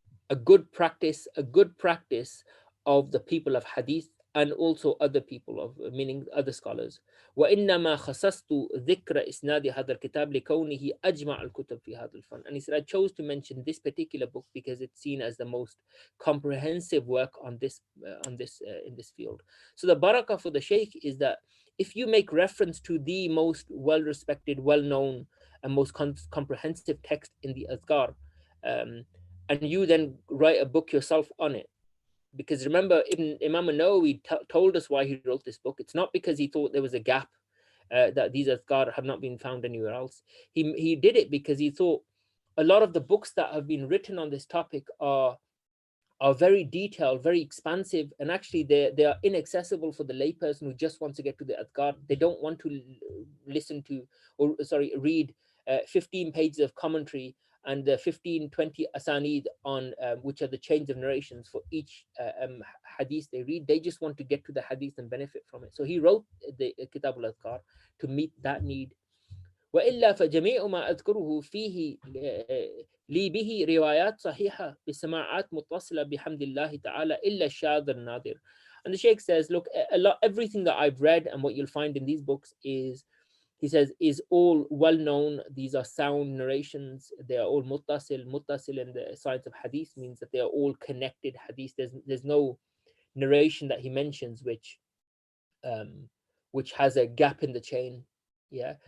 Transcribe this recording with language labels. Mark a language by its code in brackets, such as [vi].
[en] a good practice of the people of hadith and also other people of, meaning other scholars. [ar] وإنما خصصت ذكر إسناد هذا الكتاب لكونه أجمع الكتب في هذا الفن. [en] And he said, I chose to mention this particular book because it's seen as the most comprehensive work on this in this field. So the barakah for the sheikh is that if you make reference to the most well-respected, well-known, and most comprehensive text in the Adhkar, and you then write a book yourself on it, because remember, Imam Nawawi told us why he wrote this book. It's not because he thought there was a gap, that these Adhkar have not been found anywhere else. He did it because he thought a lot of the books that have been written on this topic are very detailed, very expansive, and actually they are inaccessible for the layperson who just wants to get to the Adhkar. They don't want to listen to, or sorry, read 15 pages of commentary and the 15-20 asanid on which are the chains of narrations for each hadith they read. They just want to get to the hadith and benefit from it. So he wrote the Kitab al-Adhkar to meet that need. [ar] وإلا فجميع ما أذكره فيه لي به روايات صحيحة بسماعات متصلة بحمد الله تعالى إلا الشاذ النادر. [en] And the Sheikh says, look, everything that I've read and what you'll find in these books is, he says, is all well known. These are sound narrations. They are all muttasil. Muttasil in the science of hadith means that they are all connected hadith. There's no narration that he mentions which has a gap in the chain. Yeah.